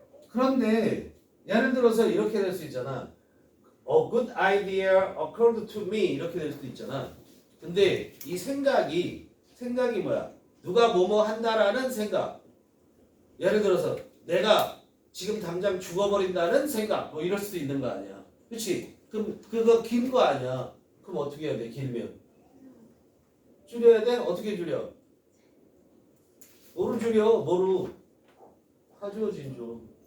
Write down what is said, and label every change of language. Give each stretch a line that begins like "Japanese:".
Korean: 그런데 예를 들어서 이렇게 될 수 있잖아.
English: A good idea occurred to me
Korean: 이렇게 될 수도 있잖아. 근데 이 생각이 뭐야? 누가 뭐뭐 한다라는 생각. 예를 들어서 내가 지금 당장 죽어버린다는 생각 뭐 이럴 수도 있는 거 아니야. 그렇지? 그럼 그거 긴 거 아니야. 그럼 어떻게 해야 돼? 길면 줄여야 돼? 어떻게 줄여? 뭐로 줄여? 뭐로? 하죠 진조.